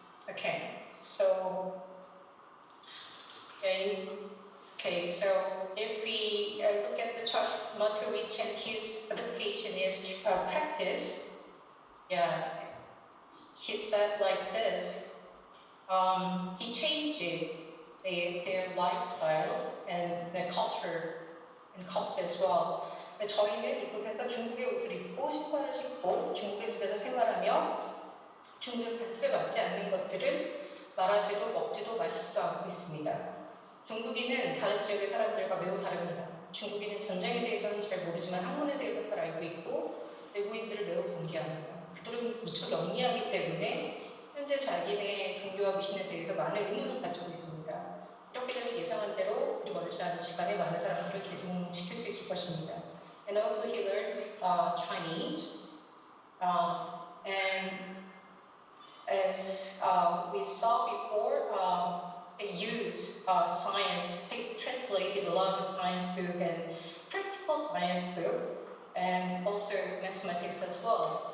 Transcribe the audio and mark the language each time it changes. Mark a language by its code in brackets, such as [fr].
[en] Okay, so so if we look at the Matterich and his adaptationist practice, he said like this. He changed their lifestyle and their culture as well. [ko] 저희는 이곳에서 중국의 옷을 입고 신발을 신고 중국의 집에서 생활하며 중국의 가치를 받지 않는 것들을 말하지도 먹지도 마시지도 않고 있습니다. 중국인은 다른 지역의 사람들과 매우 다릅니다. 중국인은 전쟁에 대해서는 잘 모르지만 학문에 대해서 잘 알고 있고 외국인들을 매우 경계합니다. 그들은 무척 영리하기 때문에 현재 자기네 종교와 미신에 대해서 많은 의문을 가지고 있습니다. 이렇게 되면 예상한 대로 우리 멀지 않은 시간에 많은 사람들을 개종시킬 수 있을 것입니다. [en] And also he learned Chinese, and as we saw before, they use science. They translated a lot of science book and practical science book, and also mathematics as well.